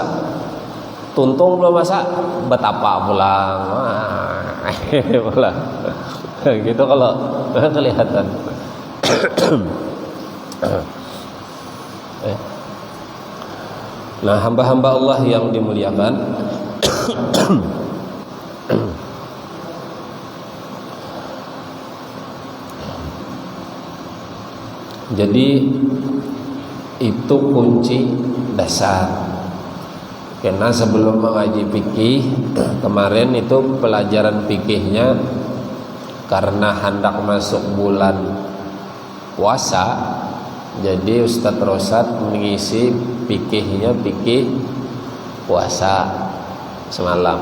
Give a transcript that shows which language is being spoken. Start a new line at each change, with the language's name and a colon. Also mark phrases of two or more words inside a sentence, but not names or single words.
Indonesian: Tuntung belum masak, betapa pulang. Pulang. Gitu kalau kelihatan. Nah, hamba-hamba Allah yang dimuliakan, jadi itu kunci dasar. Karena sebelum mengaji fikih kemarin itu pelajaran fikihnya, karena hendak masuk bulan puasa, jadi Ustadz Rosad mengisi fikihnya fikih puasa semalam.